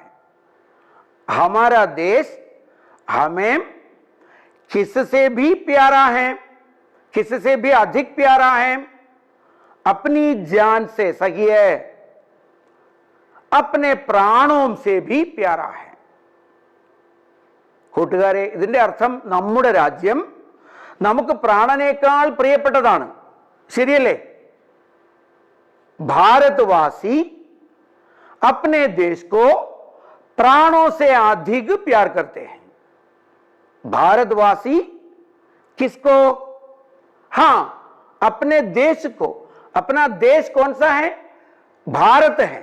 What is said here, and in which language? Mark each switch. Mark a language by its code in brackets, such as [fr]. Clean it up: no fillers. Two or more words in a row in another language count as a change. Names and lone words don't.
[hi] हमारा देश हमें किससे भी प्यारा है? किससे भी अधिक प्यारा है? अपनी जान से, सही है, अपने प्राणों से भी प्यारा है. [ml] കൂട്ടുകാരെ, ഇതിന്റെ അർത്ഥം നമ്മുടെ രാജ്യം നമുക്ക് പ്രാണനേക്കാൾ പ്രിയപ്പെട്ടതാണ്. ശരിയല്ലേ? [hi] भारतवासी अपने देश को प्राणों से अधिक प्यार करते हैं. भारतवासी किसको? हां, अपने देश को. अपना देश कौन सा है? भारत है.